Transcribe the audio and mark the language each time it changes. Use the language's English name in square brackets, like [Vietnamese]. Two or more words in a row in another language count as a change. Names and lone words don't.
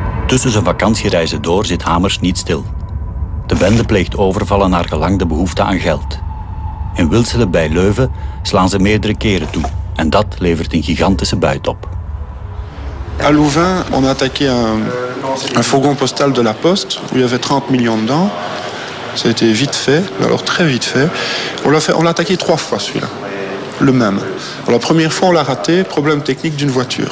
[Dutch] Tussen zijn vakantiereizen door zit Hamers niet stil. De bende pleegt overvallen naar gelang de behoefte aan geld. In Wilsele bij Leuven slaan ze meerdere keren toe. En dat levert een gigantische buit op. [French] À Louvain, on a attaqué un fourgon postal de la Poste où il y avait 30 millions dedans. Ça a été vite fait, alors très vite fait. On l'a attaqué 3 fois celui-là, le même. Alors, la première fois on l'a raté, problème technique d'une voiture.